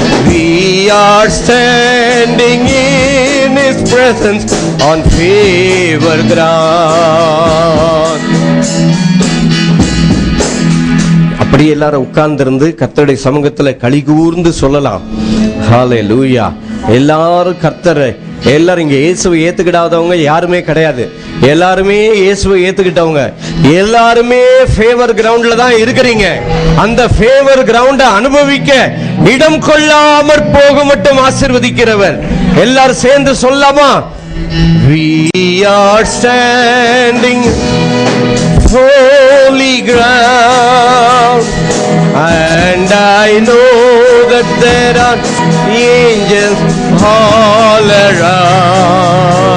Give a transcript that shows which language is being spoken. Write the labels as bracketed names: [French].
[English] We are standing in His presence on favor ground. [Tamil] அப்படி எல்லாரும் உட்கார்ந்திருந்து கர்த்தருடைய சமூகத்துல களிகூர்ந்து சொல்லலாம். ஹல்லேலூயா. எல்லாரும் கர்த்தரை, எல்லாரும் இங்க இயேசுவை ஏத்துக்கிடாதவங்க யாருமே கிடையாது. எல்லாருமே இயேசுவை ஏத்துக்கிட்டவங்க, எல்லாருமே ஃபேவர் கிரவுண்ட்ல தான் இருக்கிறீங்க. அந்த ஃபேவர் கிரவுண்ட அனுபவிக்க இடம் கொள்ளாமற் போக மட்டும் ஆசீர்வதிக்கிறவர். எல்லாரும் சேர்ந்து சொல்லாமா? [English] We are standing holy ground, and I know that there are angels all around.